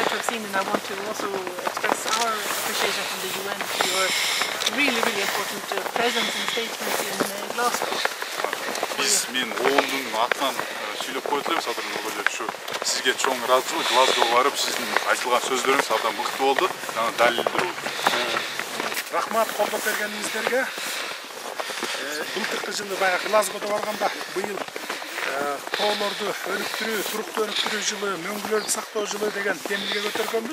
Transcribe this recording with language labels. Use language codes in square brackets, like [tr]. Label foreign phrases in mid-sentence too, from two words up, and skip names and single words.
[en] scene, and I want to also express our appreciation from the UN for your really, really important presence and statement in Glasgow. [ky] Мен ООНдун атынан сүйлөп коет элем Садыр Нургалиев, ушу сизге чоң ыраазычылык, Глазгого барып сиздин айтылган сөздөрүңүз абдан мыкты болду, жана далилдүү. Рахмат колдоп бергениңиздерге. Былтыркы жылы баягы Глазгого барганда быйыл тоолорду өнүктүрүү, туруктуу өнүктүрүү жылы, мөңгүлөрдү сактоо жылы деген темилге көтөргөнбүз.